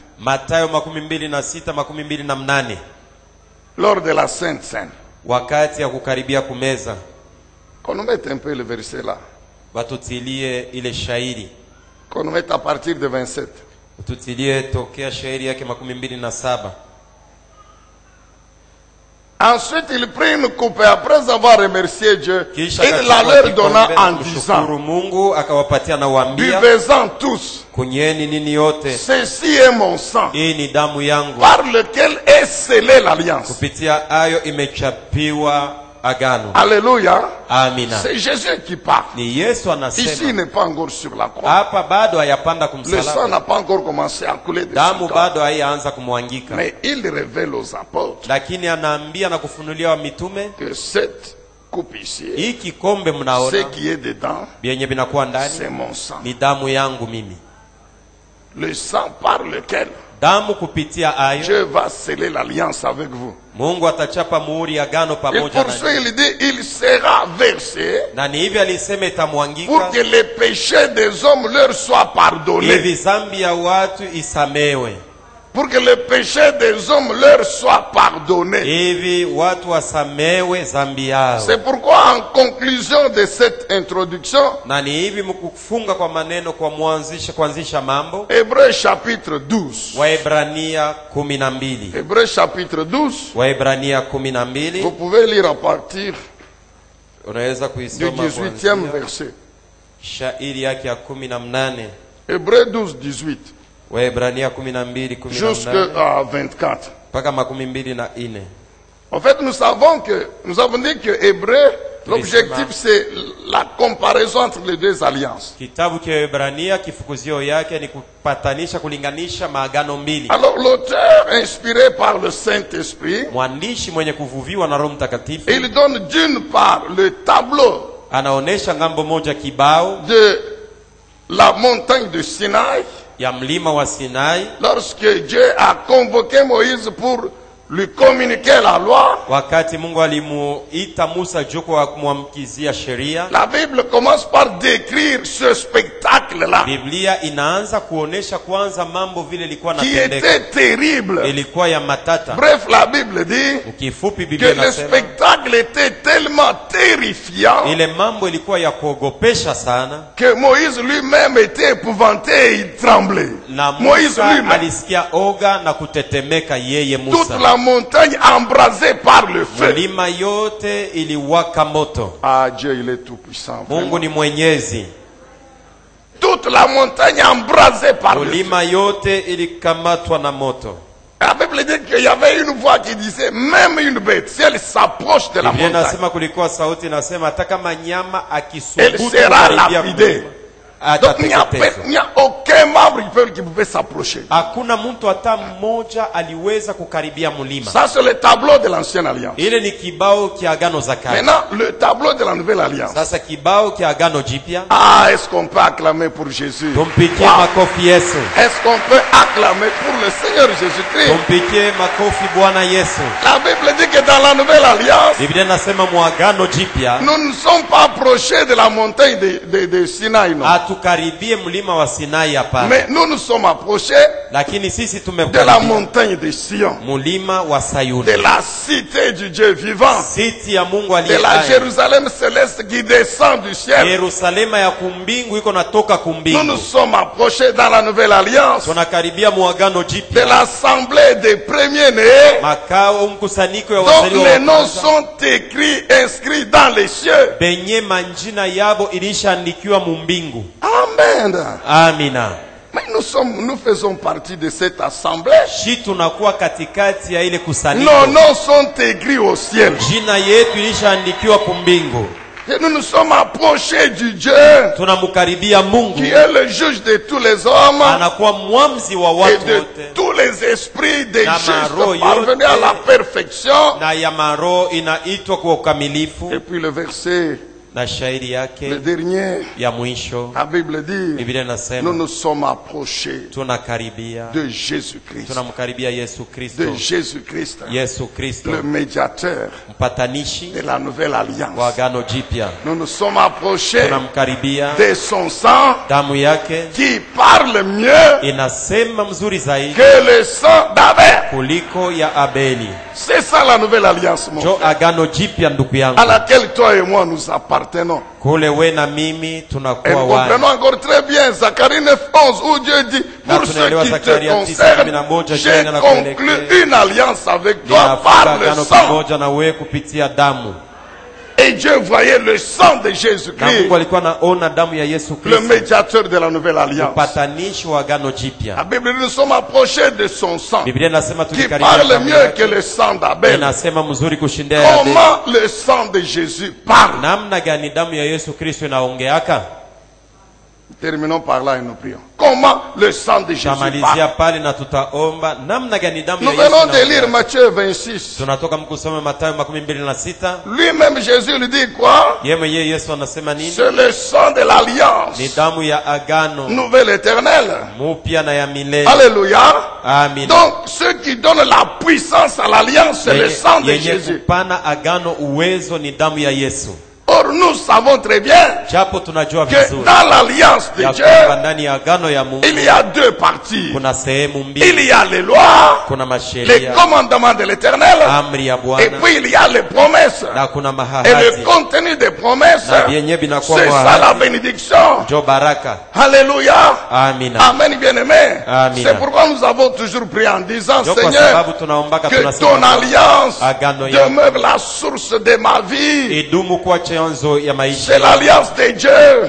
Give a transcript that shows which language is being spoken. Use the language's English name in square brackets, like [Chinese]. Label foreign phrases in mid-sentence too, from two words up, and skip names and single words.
[Swahili] Mathayo 26:28, [French] Lors de la Sainte Seine. [Swahili] wakati ya kukaribia kumeza, [French] Qu'on nous mette un peu le verset là. [Swahili] watutilie ile shairi, [French] Qu'on nous mette à partir de 27. [Swahili] watutilie tokea shairi yake 27. [French] Ensuite, il prit une coupe et après avoir remercié Dieu, [Swahili] Kisha [French] il la [Swahili] akachukua [French] leur donna [Swahili] kikombe, [French] en disant, [Swahili] kumshukuru Mungu, akawapatia na waambia, [French] buvez-en tous, [Swahili] kunyeni nini yote, [French] ceci est mon sang, [Swahili] hii ni damu yangu, [French] par lequel est scellée l'alliance. [Swahili] kupitia ayo imechapiwa agano. [French] Alléluia. [Swahili] Amina. [French] C'est Jésus qui parle. [Swahili] Ni Yesu [French] Ici, il [Swahili] anasema, [French] n'est pas encore sur la croix. [Swahili] hapa bado hayapanda [French] Le sang [Swahili] kumsalaba, [French] n'a pas encore commencé à couler de [Swahili] damu [French] son corps. [Swahili] bado haianza kumwangika, [French] Mais il révèle aux apôtres [Swahili] lakini anaambia na kufunulia wa mitume, [French] que cette coupe ici, [Swahili] hii kikombe [French] ce [Swahili] mnaona [French] qui est dedans, [Swahili] vyenye vinakuwa ndani [French] c'est mon sang. [Swahili] ni damu yangu mimi. [French] Le sang par lequel [Swahili] Damu kupitia ayo [French] Dieu va sceller l'alliance avec vous. [Swahili] Mungu atachapa muhuri agano [French] Et [Swahili] pamoja [French] pour [Swahili] na [French] ça, il dit, il sera versé [Swahili] na ni hivi alisema [French] pour [Swahili] itamwangika [French] que les péchés des hommes leur soient pardonnés. [Swahili] hivi zambi ya watu isamewe, [French] Pour que les péchés des hommes leur soient pardonnés. [Swahili] hivi watu wasamewe zambi yao. [French] C'est pourquoi, en conclusion de cette introduction, [Swahili] Na ni hivi mkufunga kwa maneno kwa kuanzisha mambo, [French] Hébreux chapitre 12. [Swahili] Waebrania 12, [French] Hébreux chapitre 12. [Swahili] Waebrania 12, [French] Vous pouvez lire à partir [Swahili] unaweza [French] du [Swahili] kuisoma [French] 18e [Swahili] kuanzia [French] verset. [Swahili] shairi yake ya 18, [French] Hébreux 12, 18. [Swahili] Waebrania 12, 18 [French] Jusqu'à 24. [Swahili] mpaka 24. [French] En fait, nous avons dit que Hébreu, l'objectif c'est la comparaison entre les deux alliances. [Swahili] Kitabu cha Waebrania kifukuzio yake ni kupatanisha, kulinganisha maagano mbili. [French] Alors l'auteur, inspiré par le Saint-Esprit, [Swahili] Mwandishi mwenye kuvuviwa na Roho Mtakatifu [French] il donne d'une part le tableau [Swahili] anaonesha ngambo moja kibao [French] de la montagne de Sinaï, [Swahili] ya mlima wa Sinai, [French] lorsque Dieu a convoqué Moïse pour lui communiquait la loi, [Swahili] wakati Mungu alimuita Musa juu kwa kumwamkizia sheria, [French] la Bible commence par décrire ce spectacle-là, [Swahili] Biblia inaanza kuonesha kwanza mambo vile ilikuwa [French] qui [Swahili] natendeka, [French] était terrible. [Swahili] ilikuwa ya matata. [French] Bref, la Bible dit [Swahili] Ukifupi [French] que [Swahili] Biblia [French] le [Swahili] inasema [French] spectacle était tellement terrifiant [Swahili] ile mambo ilikuwa ya kuogopesha sana, [French] que Moïse lui-même était épouvanté et il tremblait. [Swahili] na Moïse Musa [French] lui-même. [Swahili] alisikia oga na kutetemeka yeye [French] Toute [Swahili] Musa. [French] la montagne embrasée par le feu. [Swahili] Milima yote iliwaka moto. [French] Ah, Dieu, il est tout puissant. [Swahili] Mungu ni mwenyezi. [French] Toute la montagne embrasée par le feu. [Swahili] Milima yote ilikamatwa na moto. [French] La Bible dit qu'il y avait une voix qui disait, même une bête, si elle s'approche de la [Swahili] Biblia [French] montagne, [Swahili] inasema kulikuwa sauti inasema hata kama nyama [French] elle [Swahili] akisubutu [French] sera [Swahili] kukaribia [French] lapidée. [Swahili] mlima, [French] Donc il n'y [Swahili] atateketezwa. [French] a aucun membre qui pouvait s'approcher. [Swahili] Hakuna mtu hata mmoja aliweza kukaribia mlima. [French] Ça, c'est le tableau de l'ancienne alliance. [Swahili] Ile ni kibao kia agano za kale. [French] Maintenant, le tableau de la nouvelle alliance. [Swahili] Sasa kibao kia agano jipya. [French] Ah, est-ce qu'on peut acclamer pour Jésus? [Swahili] Tumpikie Wow. makofi Yesu. [French] Est-ce qu'on peut acclamer pour le Seigneur Jésus-Christ? [Swahili] Tumpikie makofi Bwana Yesu. [French] La Bible dit que dans la nouvelle alliance, [Swahili] Biblia inasema muagano jipya [French] nous ne sommes pas approchés de la montagne de Sinaï, non. [Swahili] hatukaribie mlima wa Sinai hapana, [French] Mais nous nous sommes approchés [Swahili] lakini sisi [French] de la [Swahili] tumekaribia [French] montagne de Sion, [Swahili] mlima wa Sayuni, [French] de la cité du Dieu vivant, [Swahili] siti ya Mungu [French] de [Swahili] aliye [French] la [Swahili] hai, [French] Jérusalem céleste qui descend du ciel. [Swahili] Yerusalema ya kumbingu iko natoka [French] Nous [Swahili] kumbingu. [French] nous sommes approchés dans la nouvelle alliance [Swahili] Tunakaribia muagano [French] de [Swahili] jipya, [French] l'assemblée des premiers-nés, [Swahili] makao mkusanyiko ya [French] dont [Swahili] wazaliwa [French] les [Swahili] wa [French] noms [Swahili] kwanza, [French] sont écrits, inscrits dans les cieux. [Swahili] benye manjina yabo ilishaandikiwa mumbingu. [French] Amen. [Swahili] Amina. [French] Mais nous faisons partie de cette assemblée. [Swahili] Shi tunakuwa katikati ya ile kusanyiko. [French] Nos noms sont écrits au ciel. [Swahili] Jina yetu ilishaandikiwa kumbingu. [French] Et nous nous sommes approchés du Dieu [Swahili] Tunamkaribia Mungu, [French] qui est le juge de tous les hommes [Swahili] anakuwa mwamzi wa [French] et [Swahili] watu [French] de [Swahili] wote, [French] tous les esprits des [Swahili] Na maroho [French] justes parvenus à la perfection. [Swahili] na ya maroho inaitwa kwa ukamilifu. [French] Et puis le verset, [Swahili] Na shairi [French] le [Swahili] yake [French] dernier, [Swahili] ya mwisho, [French] la Bible dit, [Swahili] Biblia [French] nous [Swahili] inasema [French] nous sommes approchés [Swahili] tunakaribia, [French] de Jésus-Christ. [Swahili] tunamkaribia Yesu Kristo. [French] De Jésus-Christ, [Swahili] Yesu Kristo [French] le médiateur [Swahili] mpatanishi [French] de la nouvelle [Swahili] wa [French] alliance. [Swahili] agano jipya. [French] Nous nous sommes approchés [Swahili] Tunamkaribia, [French] de son sang [Swahili] damu yake [French] qui parle mieux [Swahili] inasema mzuri zaidi [French] que le sang d'Abel. [Swahili] kuliko ya Abeli. [French] C'est ça la nouvelle alliance, mon [Swahili] Jo [French] frère, [Swahili] agano jipya ndugu yangu, [French] à laquelle toi et moi nous appartenons. [Swahili] kule we na mimi [French] Et [Swahili] tunakuwa [French] nous comprenons [Swahili] wana. [French] encore très bien Zacharie 9:11 où Dieu dit, [Swahili] Na [French] pour ce [Swahili] tunaelewa [French] qui te [Swahili] Zakaria [French] concerne, [Swahili] 9:11, [French] j'ai [Swahili] jina la [French] conclu [Swahili] kuelekea. [French] une alliance avec toi [Swahili] Ninafunga [French] par le [Swahili] agano [French] sang. [Swahili] pamoja na wewe kupitia damu. [French] Et Dieu voyait le sang de [Swahili] Na [French] Jésus-Christ, [Swahili] Mungu alikuwa anaona damu ya Yesu [French] le [Swahili] Kristo, [French] médiateur de la nouvelle alliance. [Swahili] upatanishi wa agano [French] La [Swahili] jipya. [French] Bible dit, nous sommes approchés de son sang, [Swahili] Biblia inasema [French] qui [Swahili] tulikaribia [French] parle [Swahili] damu [French] mieux que [Swahili] yake. [French] le sang d'Abel. [Swahili] Inasema mzuri kushindia ya Abeli. [French] Comment le sang de Jésus parle? [Swahili] Namna gani damu ya Yesu Kristo inaongeaka? [French] Terminons par là et nous prions. Comment le sang de Jésus parle? [Swahili] Tutamalizia pale na tutaomba namna gani damu ya [French] Nous [Swahili] Yesu [French] venons de lire [Swahili] inaongeaka. [French] Matthieu 26. [Swahili] Tunatoka mkusoma Mathayo 26. [French] Lui-même, Jésus lui dit quoi? [Swahili] Yeye mwenyewe Yesu anasema nini? [French] C'est le sang de [Swahili] Ni [French] l'alliance [Swahili] damu ya agano [French] nouvelle éternelle. [Swahili] mupya na ya milele. [French] Alléluia. [Swahili] Amina. [French] Donc, ce qui donne la puissance à l'alliance, c'est le sang de [Swahili] Yenye [French] Jésus. [Swahili] kupana agano uwezo ni damu ya Yesu. [French] Or, nous savons très bien [Swahili] Japo tunajua [French] que [Swahili] vizuri [French] dans l'alliance de [Swahili] ya [French] Dieu, [Swahili] kwamba ndani ya agano ya Mungu [French] il y a deux parties. [Swahili] kuna sehemu [French] Il [Swahili] mbili, [French] y a les lois, [Swahili] kuna [French] les [Swahili] masheria, [French] commandements de l'éternel, [Swahili] amri ya [French] et [Swahili] Bwana, [French] puis il y a les promesses. [Swahili] na kuna [French] Et le [Swahili] mahahati [French] contenu des promesses, [Swahili] na vyenye vinakuwa [French] c'est ça la [Swahili] mahahati, [French] bénédiction. [Swahili] jo baraka. [French] Alléluia. [Swahili] Amina. [French] Amen, bien-aimé. [Swahili] Amen. [French] C'est pourquoi nous avons toujours prié en disant, [Swahili] Jo kwa [French] Seigneur, [Swahili] sababu tunaombaka [French] que ton [Swahili] tunasema [French] alliance [Swahili] agano yako [French] demeure la source de ma vie. [Swahili] idumu kuwa chanzo ya maisha, [French] C'est l'alliance de Dieu